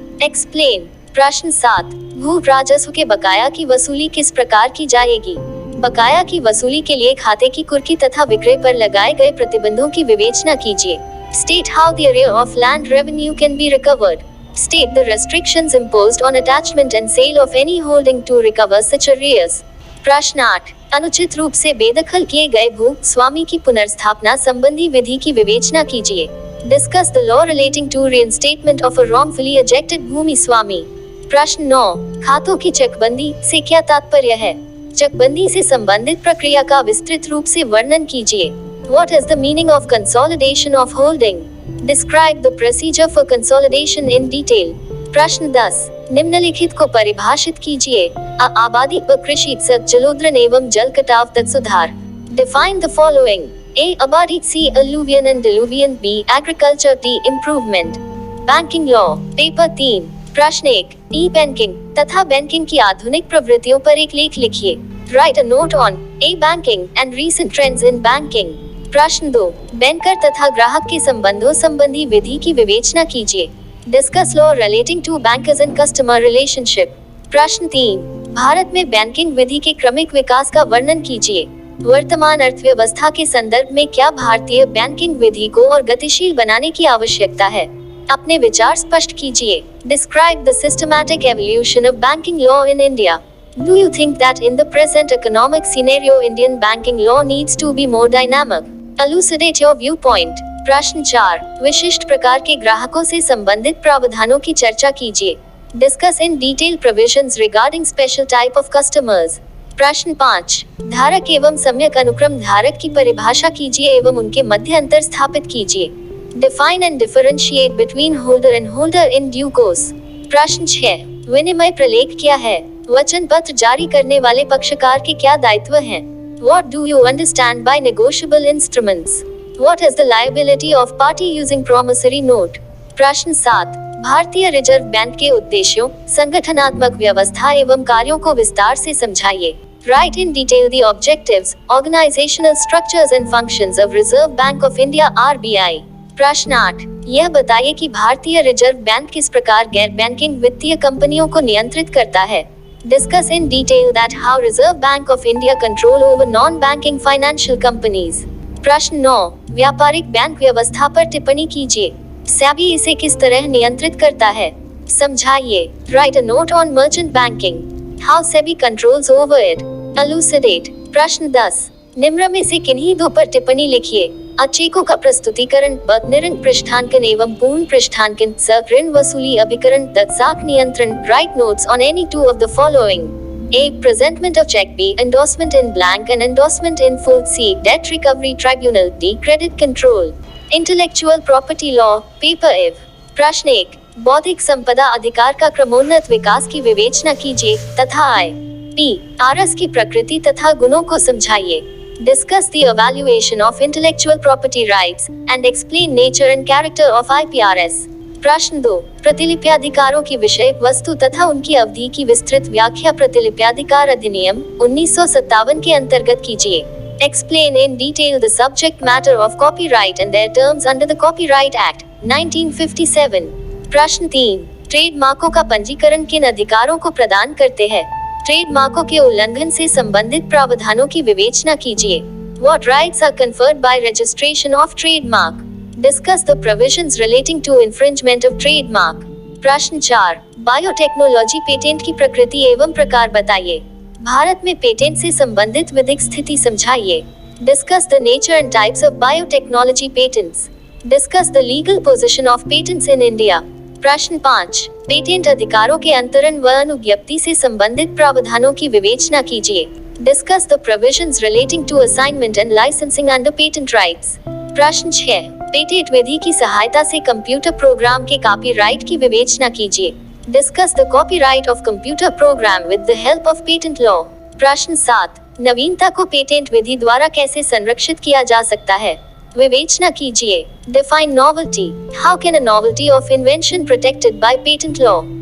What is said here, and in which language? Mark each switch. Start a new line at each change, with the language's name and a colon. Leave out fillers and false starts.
English: Explain.
Hindi: प्रश्न 7, भू राजस्व के बकाया की वसूली किस प्रकार की जाएगी? बकाया की वसूली के लिए खाते की कुर्की तथा विक्रय पर लगाए गए प्रतिबंधों की विवेचना कीजिए।
English: State how the arrear of land revenue can be recovered. State the restrictions imposed on attachment and sale of any holding to recover such arrears.
Hindi: प्रश्न 8, अनुचित रूप से बेदखल किए गए भू स्वामी की पुनर्स्थापना संबंधी विधि की विवेचना कीजिए।
English: Discuss the law relating to reinstatement of a wrongfully ejected bhumiswami.
Hindi: प्रश्न 9, खातों की चकबंदी से क्या तात्पर्य है? चकबंदी से संबंधित प्रक्रिया का विस्तृत रूप से वर्णन कीजिए।
English: What is the meaning of consolidation of holding? Describe the procedure for consolidation in detail.
Hindi: प्रश्न 10, निम्नलिखित को परिभाषित कीजिए। आबादी व कृषि तक जलोद्रन एवं जल कटाव तक सुधार।
English: Define the following. A. Abadi. C. alluvion and diluvian. B. agriculture. D. improvement. Banking law.
Hindi: Paper 3, प्रश्न 1, ई बैंकिंग तथा बैंकिंग की आधुनिक प्रवृत्तियों पर एक लेख लिखिए।
English: Write a note on A. banking and recent trends in banking.
Hindi: प्रश्न 2, बैंकर तथा ग्राहक के संबंधों संबंधी विधि की विवेचना कीजिए।
English: Discuss law relating to bankers and customer relationship.
Hindi: प्रश्न 3, भारत में बैंकिंग विधि के क्रमिक विकास का वर्णन कीजिए। वर्तमान अर्थव्यवस्था के संदर्भ में क्या भारतीय बैंकिंग विधि को और गतिशील बनाने की आवश्यकता है? अपने विचार स्पष्ट कीजिए।
English: Describe the systematic evolution of banking law in India. Do you think that in the present economic scenario Indian banking law needs to be more dynamic? Elucidate your viewpoint.
Hindi: प्रश्न 4, विशिष्ट प्रकार के ग्राहकों से संबंधित प्रावधानों की चर्चा कीजिए।
English: Discuss in detail provisions regarding special type of customers.
Hindi: प्रश्न 5, धारक एवं सम्यक अनुक्रम धारक की परिभाषा कीजिए एवं उनके मध्य अंतर स्थापित कीजिए।
English: Define and differentiate between holder and holder in due course.
Hindi: प्रश्न 6, विनिमय प्रलेख क्या है? वचन पत्र जारी करने वाले पक्षकार के क्या दायित्व हैं?
English: What do you understand by negotiable instruments? What is the liability of party using promissory note?
Hindi: प्रश्न 7, भारतीय रिजर्व बैंक के उद्देश्यों, संगठनात्मक व्यवस्था एवं कार्यों को विस्तार से समझाइए।
English: Write in detail the objectives, organizational structures and functions of Reserve Bank of India (RBI).
Hindi: प्रश्न 8, यह बताइए कि भारतीय रिजर्व बैंक किस प्रकार गैर बैंकिंग वित्तीय कंपनियों को नियंत्रित करता है।
English: Discuss in detail that how Reserve Bank of India control over non-banking financial companies.
Hindi: प्रश्न 9, व्यापारिक बैंक व्यवस्था पर टिप्पणी कीजिए। SEBI इसे किस तरह नियंत्रित करता है? समझाइए।
English: Write a note on merchant banking. How SEBI controls over it. Elucidate.
Hindi: प्रश्न 10, निम्न में से किन्हीं दो पर टिप्पणी लिखिए। चेकों का प्रस्तुतिकरण, निरंक पृष्ठांकन एवं पूर्ण पृष्ठांकन, ऋण वसूली अभिकरण, साख नियंत्रण।
English: Write notes on any two of the following. A. Presentment of check. B. Endorsement in blank and endorsement in full. C. Debt recovery tribunal. D. Credit control. Intellectual property law. Paper F.
Hindi: प्रश्न 1, बौद्धिक संपदा अधिकार का क्रमोन्नत विकास की विवेचना कीजिए तथा I. P. आरस की प्रकृति तथा गुणों को समझाइए।
English: Discuss the evaluation of intellectual property rights and explain nature and character of IPRS.
Hindi: प्रश्न 2, प्रतिलिप्याधिकारों की विषय वस्तु तथा उनकी अवधि की विस्तृत व्याख्या प्रतिलिप्याधिकार अधिनियम 1957 के अंतर्गत कीजिए।
English: Explain in detail the subject matter of copyright and their terms under the Copyright Act 1957.
Hindi: प्रश्न 3, ट्रेडमार्कों का पंजीकरण किन अधिकारों को प्रदान करते हैं? ट्रेडमार्कों के उल्लंघन से संबंधित प्रावधानों की विवेचना कीजिए।
English: What rights are conferred by registration of trademark? Discuss the provisions relating to infringement of trademark.
Hindi: प्रश्न 4, बायोटेक्नोलॉजी पेटेंट की प्रकृति एवं प्रकार बताइए। भारत में पेटेंट से संबंधित विधिक स्थिति समझाइए।
English: Discuss the nature and types of biotechnology patents. Discuss the legal position of patents in India.
Hindi: प्रश्न 5, पेटेंट अधिकारों के अंतरण व अनुज्ञप्ति से संबंधित प्रावधानों की विवेचना कीजिए।
English: Discuss the provisions relating to assignment and licensing under patent rights.
Hindi: प्रश्न 6, पेटेंट विधि की सहायता से कंप्यूटर प्रोग्राम के कॉपीराइट की विवेचना कीजिए।
English: Discuss the copyright of computer program with the help of patent law.
Hindi: प्रश्न 7, नवीनता को पेटेंट विधि द्वारा कैसे संरक्षित किया जा सकता है? विवेचना कीजिए।
English: Define novelty. How can a novelty of invention protected by patent law?